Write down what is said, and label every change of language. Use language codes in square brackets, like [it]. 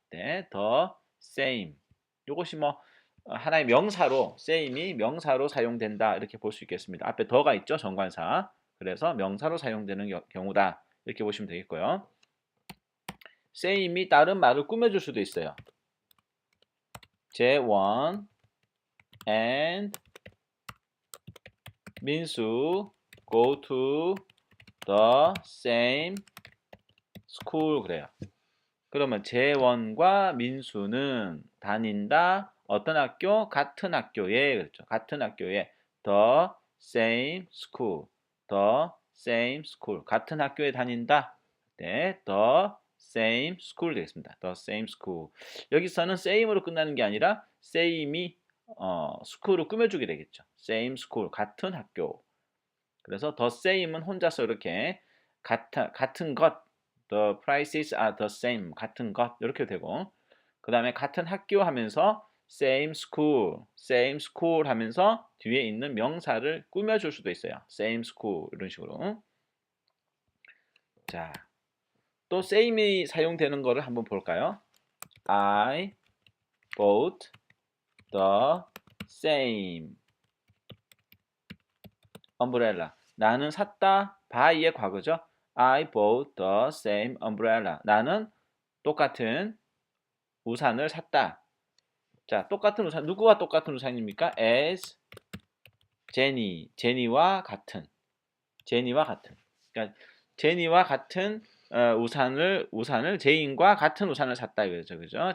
[en] 네, the same. [ko] 이것이 하나의 명사로 same이 명사로 사용된다. 이렇게 볼 수 있겠습니다. 앞에 the가 있죠. 정관사. 그래서 명사로 사용되는 경우다. 이렇게 보시면 되겠고요. same이 다른 말을 꾸며줄 수도 있어요. [en] 재원 and 민수 go to the same school [ko] 그래요. 그러면 재원과 민수는 다닌다. 어떤 학교? 같은 학교에. 그렇죠. 같은 학교에. [en] the same school. the same school. [ko] 같은 학교에 다닌다. [en] 네, the same school [ko] 되겠습니다. [en] the same school. [ko] 여기서는 same으로 끝나는 게 아니라 same이 school을 꾸며주게 되겠죠. [en] same school. [ko] 같은 학교. 그래서 the same은 혼자서 이렇게 같은 것, [en] the prices are the same, [ko] 같은 것 이렇게 되고, 그 다음에 같은 학교 하면서 same school 하면서 뒤에 있는 명사를 꾸며줄 수도 있어요. [en] same school [ko] 이런 식으로. 자, 또 same이 사용되는 거를 한번 볼까요? [en] I bought the same umbrella. [ko] 나는 샀다. buy의 과거죠. [en] I bought the same umbrella. [ko] 나는 똑같은 우산을 샀다. 자, 똑같은 우산. 누구와 똑같은 우산입니까? as 제니. 제니와 같은. 제니와 같은. 그러니까 제니와 같은 우산을 제인과 같은 우산을 샀다 이거죠. 그죠?